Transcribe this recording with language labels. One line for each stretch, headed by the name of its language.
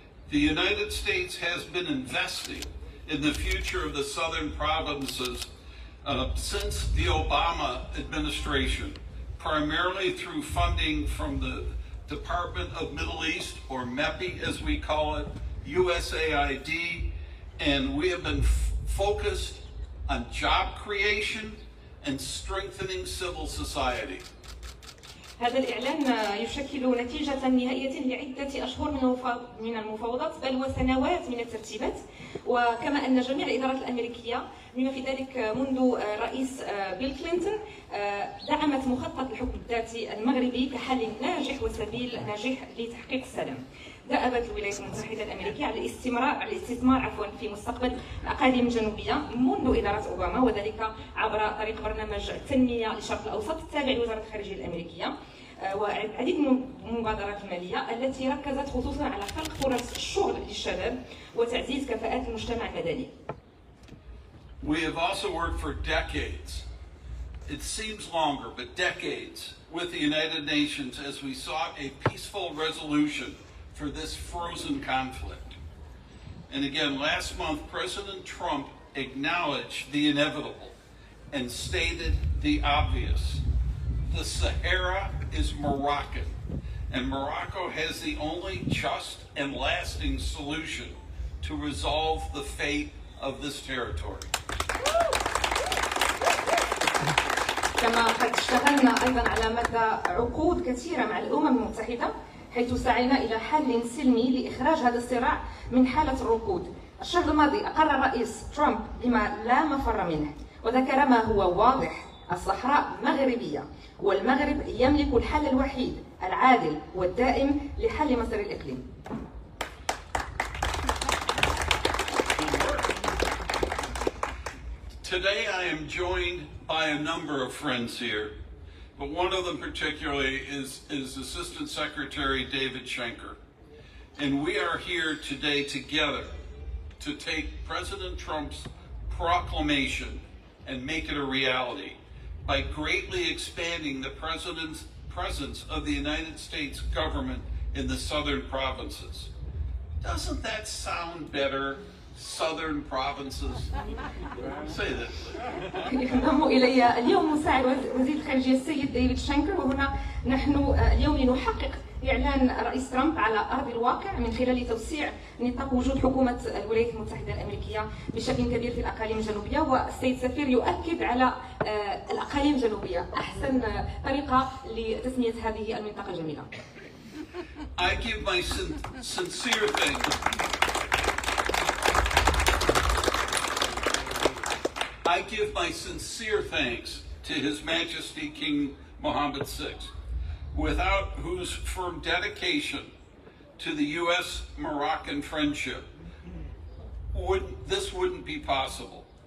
English: The United States has been investing in the future of the southern provinces since the Obama administration, primarily through funding from the Department of Middle East, or MEPI as we call it, USAID, and we have been focused on job creation and strengthening civil society.
Arabic: هذا الإعلان يشكل نتيجة نهائية لعدة أشهر من المفاوضات، بل وسنوات من الترتيبات، وكما أن جميع الإدارات الأمريكية بما في ذلك منذ الرئيس بيل كلينتون دعمت مخطط الحكم الذاتي المغربي كحل ناجح وسبيل ناجح لتحقيق السلام. دأبت الولايات المتحدة الأمريكية على الاستثمار في مستقبل الأقاليم الجنوبية منذ إدارة أوباما، وذلك عبر طريق برنامج التنمية للشرق الأوسط التابع لوزارة الخارجية الأمريكية، وعديد من المبادرات المالية التي ركزت خصوصا على خلق فرص الشغل للشباب وتعزيز كفاءات المجتمع المدني.
English: We have also worked for decades, it seems longer, but decades, with the United Nations as we sought a peaceful resolution for this frozen conflict. And again, last month, President Trump acknowledged the inevitable and stated the obvious. The Sahara is Moroccan, and Morocco has the only just and lasting solution to resolve the fate of this territory.
Arabic: كما قد اشتغلنا أيضا على مدى عقود كثيرة مع الأمم المتحدة، حيث سعينا إلى حل سلمي لإخراج هذا الصراع من حالة الركود. الشهر الماضي أقر الرئيس ترامب بما لا مفر منه، وذكر ما هو واضح: الصحراء مغربية، والمغرب يملك الحل الوحيد العادل والدائم لحل مصير الإقليم.
English: Today I am joined by a number of friends here, but one of them particularly is Assistant Secretary David Schenker. And we are here today together to take President Trump's proclamation and make it a reality by greatly expanding the President's presence of the United States government in the southern provinces. Doesn't that sound better? Southern provinces. Say that.
Arabic: ينضم إلي اليوم مساعد وزير الخارجية السيد ديفيد شانكر، وهنا نحن اليوم لنحقق إعلان الرئيس ترامب على أرض الواقع من خلال توسيع نطاق وجود حكومة الولايات المتحدة الأمريكية بشكل كبير في الأقاليم الجنوبية، والسيد السفير يؤكد على الأقاليم الجنوبية أحسن طريقة لتسمية هذه المنطقة الجميلة.
English: I give my sincere thanks. I give my sincere thanks to His Majesty King Mohammed VI, without whose firm dedication to the U.S.-Moroccan friendship this wouldn't be possible.